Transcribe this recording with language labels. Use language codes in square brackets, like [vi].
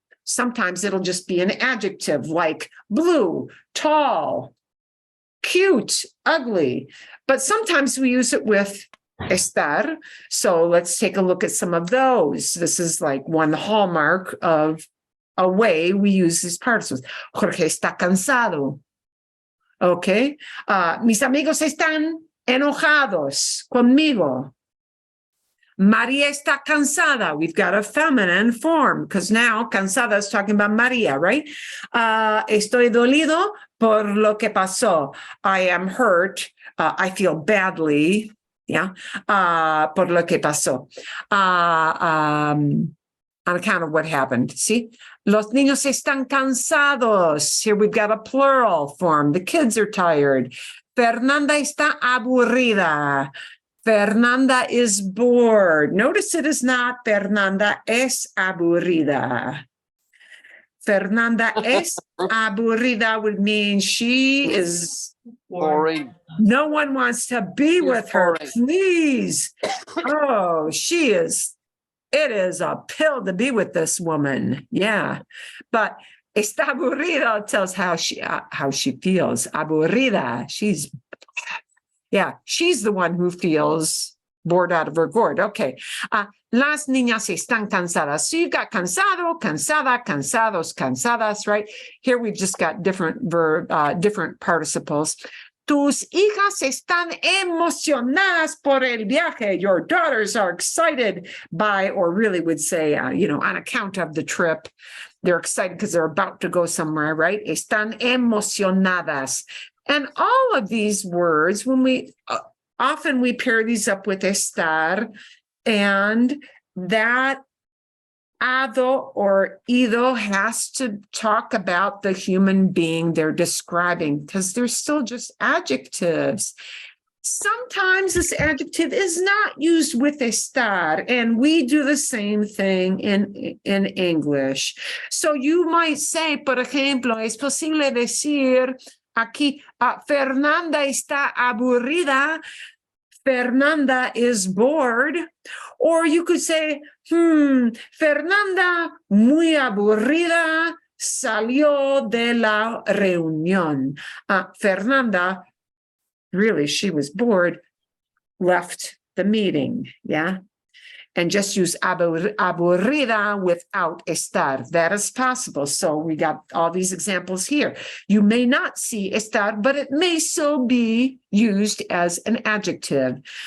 [en] Sometimes it'll just be an adjective like blue, tall, cute, ugly, but sometimes we use it with estar. So let's take a look at some of those. This is like one hallmark of a way we use these participles. [es] Jorge está cansado. Okay. Mis amigos están enojados conmigo. Maria está cansada. [en] We've got a feminine form because now cansada is talking about Maria, right? [es] Estoy dolido por lo que pasó. [en] I am hurt. I feel badly. Yeah. [es] Por lo que pasó. [en] On account of what happened. See? [es] Los niños están cansados. [en] Here we've got a plural form. The kids are tired. [es] Fernanda está aburrida. [en] Fernanda is bored. Notice it is not [es] Fernanda es aburrida. Fernanda es aburrida [en] would mean she is Boring. no one wants to be with her. boring. Please. Oh, she is. It is a pill to be with this woman. Yeah. But [es] está aburrida [en] tells how she feels. Aburrida. She's the one who feels bored out of her gourd. Okay. [es] Las niñas están cansadas. [en] So you've got cansado, cansada, cansados, cansadas, right? Here we've just got different different participles. [es] Tus hijas están emocionadas por el viaje. [en] Your daughters are excited by, or really would say, on account of the trip. They're excited because they're about to go somewhere, right? [es] Están emocionadas. [en] And all of these words, when we often we pair these up with estar, and that ado or ido has to talk about the human being they're describing because they're still just adjectives. Sometimes this adjective is not used with estar, and we do the same thing in English. So you might say, [es] por ejemplo, es posible decir aquí, Fernanda está aburrida. [en] Fernanda is bored. Or you could say, [es] Fernanda, muy aburrida, salió de la reunión. [en] Fernanda, really, she was bored, left the meeting. Yeah. And just use aburrida without estar. That is possible. So we got all these examples here. You may not see estar, but it may still be used as an adjective.